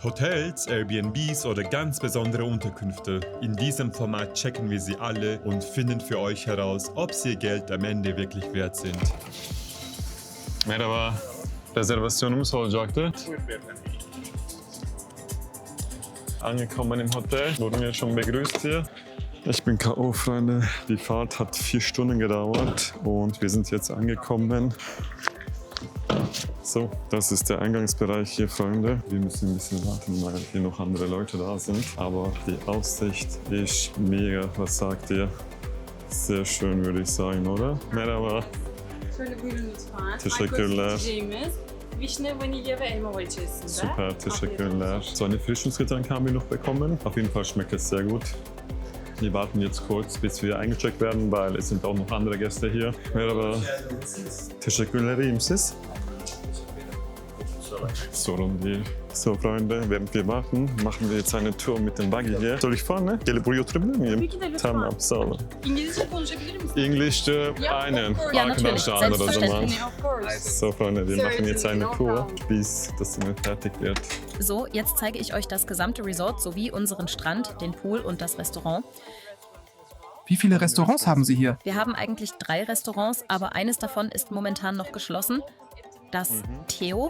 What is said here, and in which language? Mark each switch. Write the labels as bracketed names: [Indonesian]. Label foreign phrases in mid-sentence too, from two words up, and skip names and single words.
[German] Hotels, Airbnbs oder ganz besondere Unterkünfte. In diesem Format checken wir sie alle und finden für euch heraus, ob sie ihr Geld am Ende wirklich wert sind. [Turkish] Merhaba. Rezervasyonumuz olacaktı. [German] Angekommen im Hotel, wurden wir schon begrüßt hier. Ich bin K.O., Freunde. Die Fahrt hat 4 Stunden gedauert und wir sind jetzt angekommen. So, das ist der Eingangsbereich hier, Freunde. Wir müssen ein bisschen warten, weil hier noch andere Leute da sind. Aber die Aussicht ist mega. Was sagt ihr? Sehr schön, würde ich sagen, oder? [Turkish] Merhaba. Şöyle buyurun lütfen. Teşekkürler. Alkol içeceğimiz vişne, vanilya ve elma var içerisinde. Super, teşekkürler. [German] So eine Frischungsgetränk haben wir noch bekommen. Auf jeden Fall schmeckt es sehr gut. Wir warten jetzt kurz, bis wir eingecheckt werden, weil es sind auch noch andere Gäste hier. [Turkish] Merhaba. Teşekkürler, iyi misiniz? Sorun değil. [German] So, Freunde, während wir warten, machen wir jetzt eine Tour mit dem Buggy hier. Soll ich fahren? [Turkish] Gelip buraya oturabilir miyim? Tabii ki de lütfen. Tamam, sağ olun. İngilizce konuşabilir misin? Englisch'te aynen. Arkadaşlar anlar o zaman. [English] Of course. [German] So, Freunde, wir machen jetzt eine Tour, bis das Zimmer fertig wird. So, jetzt zeige ich euch das gesamte Resort sowie unseren Strand, den Pool und das Restaurant. Wie viele Restaurants haben Sie hier? Wir haben eigentlich 3 Restaurants, aber eines davon ist momentan noch geschlossen. Das Theo.